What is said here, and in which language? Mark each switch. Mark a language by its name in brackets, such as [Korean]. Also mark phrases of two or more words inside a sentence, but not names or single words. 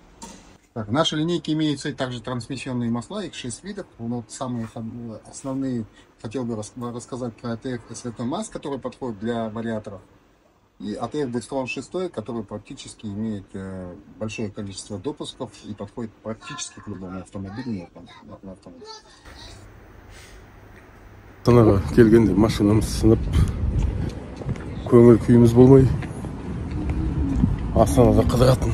[Russian] Так, в нашей линейке имеются также трансмиссионные масла, их 6 видов. Но самые основные хотел бы рассказать про ATF SVT MAS, который подходит для вариаторов. И ATF Dextron 6, который практически имеет большое количество допусков и подходит практически к любому автомобилю. [Kazakh] Астанаға келгенде машинамыз сынып, көңіл күйіміз болмай, Астанада қыдыратын.